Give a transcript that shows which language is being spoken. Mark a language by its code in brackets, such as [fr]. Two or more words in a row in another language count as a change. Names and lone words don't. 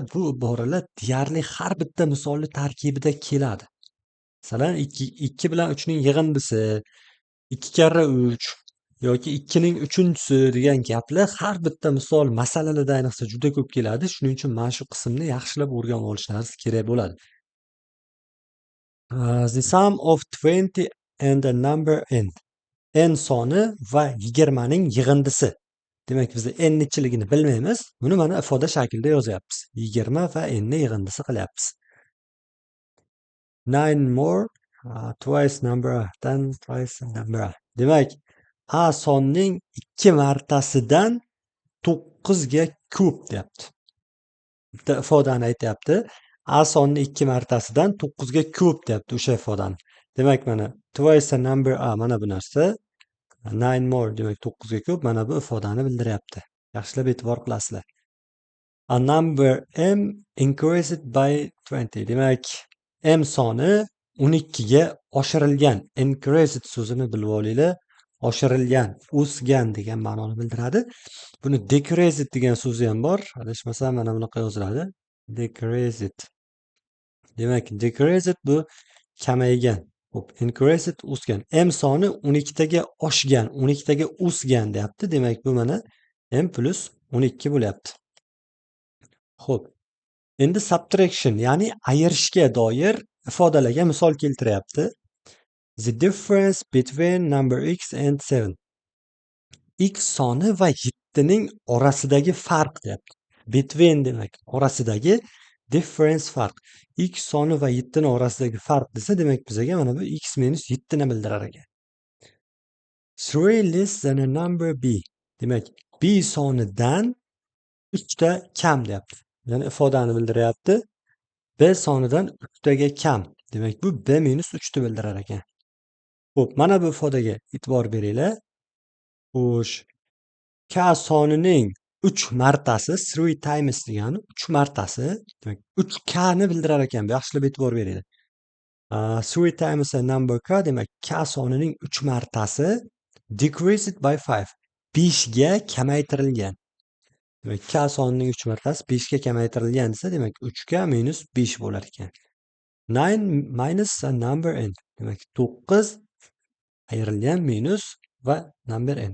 [uz] Bu iboralar deyarli har bitta misolli tarkibida keladi. Masalan, 2 bilan 3 ning yig'indisi, 2 karra 3 yoki 2 ning 3-si degan gaplar har bitta misol masalalarda ayniqsa juda ko'p keladi. Shuning uchun mana shu qismni yaxshilab o'rganib olishlaringiz kerak bo'ladi. [en] The sum of 20 and the number n. [uz] N soni va 20 ning yig'indisi. Demak, biz n nechiligini bilmaymiz. Buni mana ifoda shaklida yozyapmiz. 20 va n ni yig'indisi qilyapmiz. [en] 9 more twice number than twice number. [uz] Demak, a sonning 2 martasidan 9 ga ko'p deyapti. Bitta ifodani aytyapti. A sonni 2 martasidan 9 ga ko'p deyapti o'sha ifodani. Demak, mana [en] twice a number a [uz] mana bu narsa. 9 more demak 9 ga ko'p, mana bu ifodani bildiryapti. Yaxshilab e'tibor qilasizlar. [en] A number m increased by 20. [uz] Demak, m soni 12 ga oshirilgan. Increased so'zini bilib olinglar. Oshirilgan, o'sgan degan ma'noni bildiradi. Buni decreased degan so'zi ham bor. Adashmasam mana bunaqa yoziladi. Decreased. Demak, decreased bu kamaygan. Xo'p, increased o'sgan. M soni 12 taga oshgan, 12 taga o'sgan deyapti. Demak, bu mana m plus 12 bo'lyapti. Xo'p. Endi subtraction, ya'ni ayirishga doir ifodalarga misol keltiryapti. [en] The difference between number x and 7. [uz] X soni va 7 ning orasidagi farq deyapti. Between demak, orasidagi difference farq. X soni va 7 ning orasidagi farq desa, demak bizaga mana bu x minus 7 ni bildirar ekan. [en] 3 less than a number b. [uz] Demak, b sonidan 3 ta kam deyapti. Ya'ni ifodani bildiryapti. B sonidan 3 taga kam. Demak, bu b minus 3 ni bildirar ekan. Xo'p, mana bu ifodaga e'tibor beringlar. Xo'sh, k sonining 3 martasi, 3 times degani 3 martasi, demak 3k ni bildirar ekan. Yaxshilab e'tibor beringlar. [en] 3 times a number k, [uz] demak k sonining 3 martasi [en] decreased by 5. [uz] 5 ga kamaytirilgan. Demak, k sonining 3 martasi 5 ga kamaytirilgan desa, demak 3 ga minus 5 bo'lar ekan. [en] 9 minus a number n. [uz] Demak, 9 ayrilgan minus va number n.